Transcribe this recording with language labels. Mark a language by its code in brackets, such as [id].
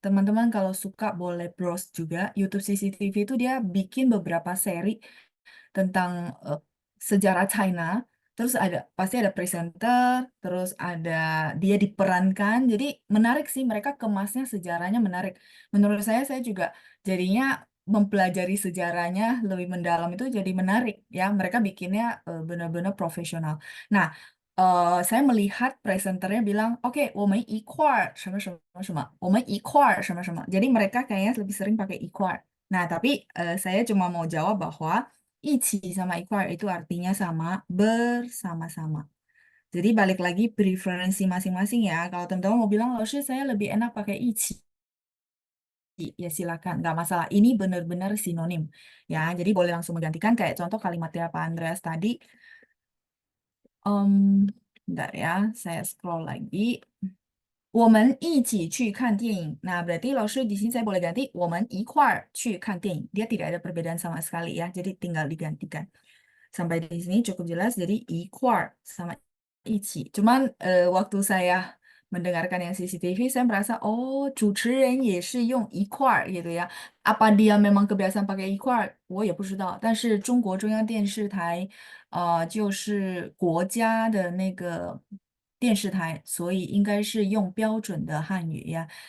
[id] Teman-teman kalau suka boleh browse juga YouTube CCTV itu dia bikin beberapa seri tentang sejarah China. Terus ada pasti ada presenter, terus ada dia diperankan. Jadi menarik sih mereka kemasnya sejarahnya menarik. Menurut saya juga jadinya mempelajari sejarahnya lebih mendalam itu jadi menarik ya. Mereka bikinnya benar-benar profesional. Nah, saya melihat presenternya bilang, oke, [zh] 我们一块儿什么什么什么，我们一块儿什么什么。 [id] Jadi mereka kayaknya lebih sering pakai 一块儿. Nah, tapi saya cuma mau jawab bahwa 一起 sama 一块儿 itu artinya sama, bersama-sama. Jadi balik lagi preferensi masing-masing ya. Kalau teman-teman mau bilang, oh saya lebih enak pakai 一起, ya silakan, nggak masalah. Ini benar-benar sinonim ya. Jadi boleh langsung menggantikan kayak contoh kalimatnya Pak Andreas tadi. Bentar ya, saya scroll lagi. [zh] 我们一起去看电影. [id] Nah, berarti Laoshi di sini saya boleh ganti [zh] 我们一块儿去看电影. [id] Dia tidak ada perbedaan sama sekali ya. Jadi tinggal digantikan. Sampai di sini cukup jelas. Jadi 一块儿 sama 一起. Cuman waktu saya mendengarkan yang CCTV, saya merasa oh, [zh] 主持人也是用一块儿 [id] gitu ya. Apa dia memang kebiasaan pakai 一块儿？ [zh] 我也不知道。但是中国中央电视台就是国家的那个电视台，所以应该是用标准的汉语呀。